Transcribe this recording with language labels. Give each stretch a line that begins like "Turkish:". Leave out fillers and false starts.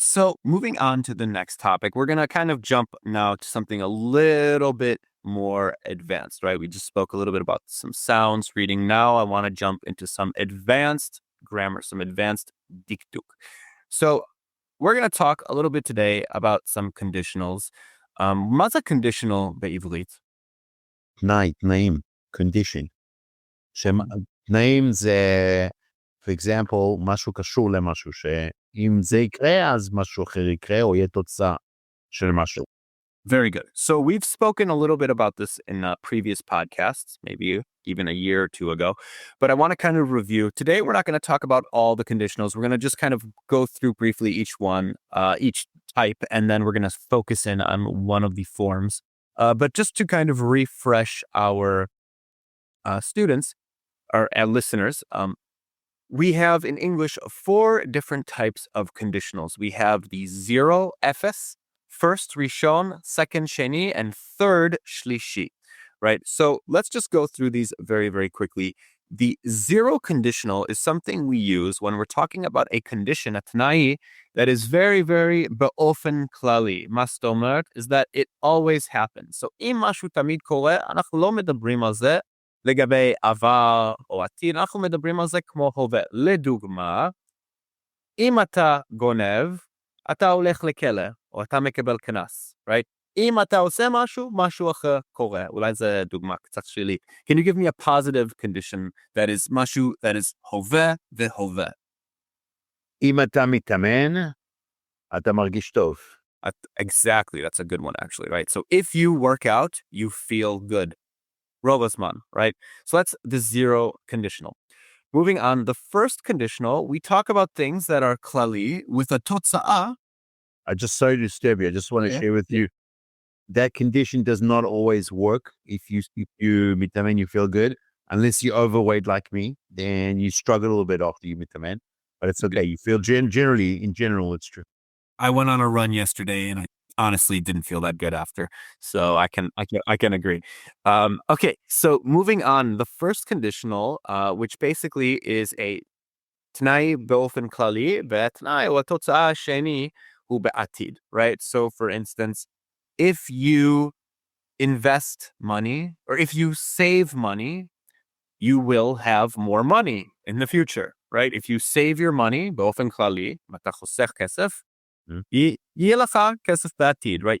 English: So moving on to the next topic, we're going to kind of jump now to something a little bit more advanced, right? We just spoke a little bit about some sounds reading. Now I want to jump into some advanced grammar, some advanced dikduk. So we're going to talk a little bit today about some conditionals.
Hebrew: מה זה conditional בעברית? תנאי, תנאים, condition. תנאים זה,
English: for example,
Hebrew: משהו קשור למשהו, שאם זה יקרה, אז משהו אחר יקרה, או יהיה תוצאה של משהו.
English: Very good. So we've spoken a little bit about this in previous podcasts, maybe even a year or two ago, but I want to kind of review. Today, we're not going to talk about all the conditionals. We're going to just kind of go through briefly each one, each type, and then we're going to focus in on one of the forms. But just to kind of refresh our students, or our listeners, we have in English 4 different types of conditionals. We have the 0, efes, first, rishon, second, sheni, and third, shlishi, right? So let's just go through these very, very quickly. The 0 conditional is something we use when we're talking about a condition, a tnai, that is very, very
Hebrew: באופן כללי. מה זאת אומרת?
English: is that it always happens.
Hebrew: So אם משהו תמיד קורה, אנחנו לא מדברים על זה לגבי עבר או עתיד, אנחנו מדברים על זה כמו הווה. לדוגמה, אם אתה גונב, אתה הולך לכלא, או אתה מקבל קנס, right? אם אתה עושה משהו, משהו אחר קורה. אולי זה דוגמה קצת שלי.
English: Can you give me a positive condition that is משהו that is
Hebrew: הווה והווה? אם אתה מתאמן, אתה מרגיש טוב.
English: Exactly, that's a good one actually, right? So if you work out, you feel good.
Hebrew: רוב הזמן, right?
English: So that's the 0 conditional. Moving on, the first conditional, we talk about things that are klali with a totsa'a. I just sorry to disturb you. I just want to share with you that condition does not always work. If you mitamen, you feel good. Unless you're overweight like me, then you struggle a little bit after you mitamen. But it's okay. You feel in general, it's true. I went on a run yesterday and I honestly didn't feel that good after. So I can agree. Okay, so moving on, the first conditional, which basically is a
Hebrew: תנאי באופן כללי, והתנאי או התוצאה השני הוא בעתיד,
English: right? So for instance, if you invest money or if you save money, you will have more money in the future, right? If you save your money,
Hebrew: באופן כללי, אתה חוסך כסף, יהיה לך כסף בעתיד, right?